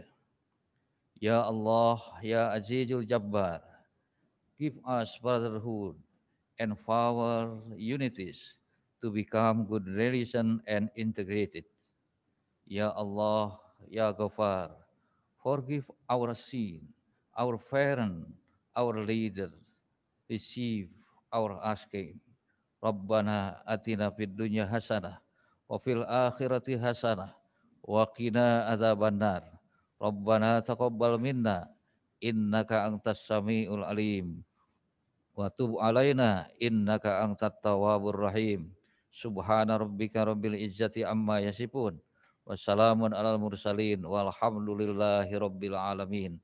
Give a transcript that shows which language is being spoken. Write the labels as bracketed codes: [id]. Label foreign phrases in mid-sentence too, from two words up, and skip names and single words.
[ar] يا الله يا عزيز الجبار, [en] give us brotherhood and power unities to become good relation and integrated. [ar] يا الله يا غفار, [en] forgive our sin, our parent, our leader, receive our asking. [ar] ربنا آتنا في الدنيا حسنة وفي الآخرة حسنة وقنا عذاب النار. ربنا تقبل منا إنك أنت السميع العليم وتب علينا إنك أنت التواب الرحيم. سبحان ربك رب العزة عما يصفون. وسلام على المرسلين والحمد لله رب العالمين.